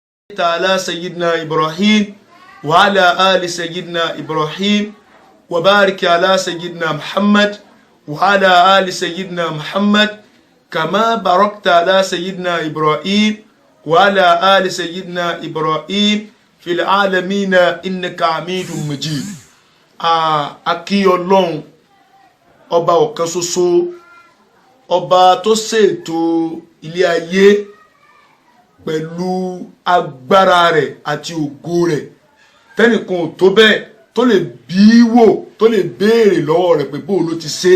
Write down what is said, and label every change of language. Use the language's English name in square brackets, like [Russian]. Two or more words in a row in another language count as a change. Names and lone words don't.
[Arabic] على سيدنا إبراهيم وعلى آل سيدنا إبراهيم وبارك على سيدنا محمد وعلى آل سيدنا محمد كما باركت على سيدنا إبراهيم وعلى آل سيدنا إبراهيم في العالمين إنك حميد مجيد. [Yoruba] Akí Ọlọ́run ọba ọ̀kan ṣoṣo, ọba tó ṣètò ilé ayé pẹ̀lú agbára rẹ̀ àti ògo rẹ̀, tẹ́nìkan ò tó bẹ́ẹ̀ tó lè bí wò, tó lè béèrè lọ́wọ́ rẹ̀ pé bó ló ti ṣe.